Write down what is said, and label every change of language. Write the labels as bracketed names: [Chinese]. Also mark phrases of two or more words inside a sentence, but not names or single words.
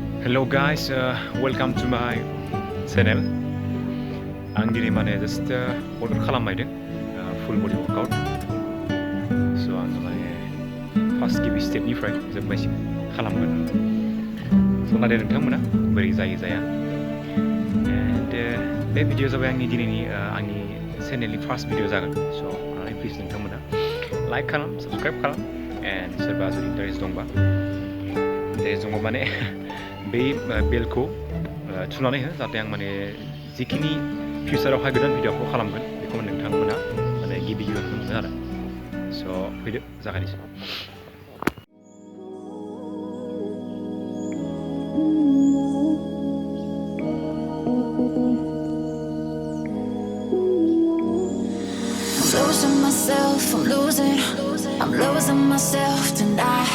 [English] Hello guys, welcome to my channel. [Bodo] आं दिनै माने [English] just workout [Bodo] खालामबायदों [English] full body workout. [Bodo] So आङो माने first गिबि स्टेपनिफ्राय जोबनायसिम खालामगोन. So नायदो नोंथांमोना बोरै जायो जाया. And बे भिडिअ जाबाय आंनि दिनैनि आंनि चेनेलनि [English] first video [Bodo] जागोन. So प्लिज नोंथांमोना लाइक खालाम, साबस्क्राइब खालाम, and सोरबा जुदि इन्टारेस्ट दंबा माने बे बेलखौ थुनानै हो जाहाथे आं माने जिखिनि फिउचारावहाय गोदान भिडिअखौ खालामगोन बेखौ नोंथांमोना माने गिबि गिबियावनो मोनो आरो स' फैदो जागायनोसै [English] I'm losing myself tonight.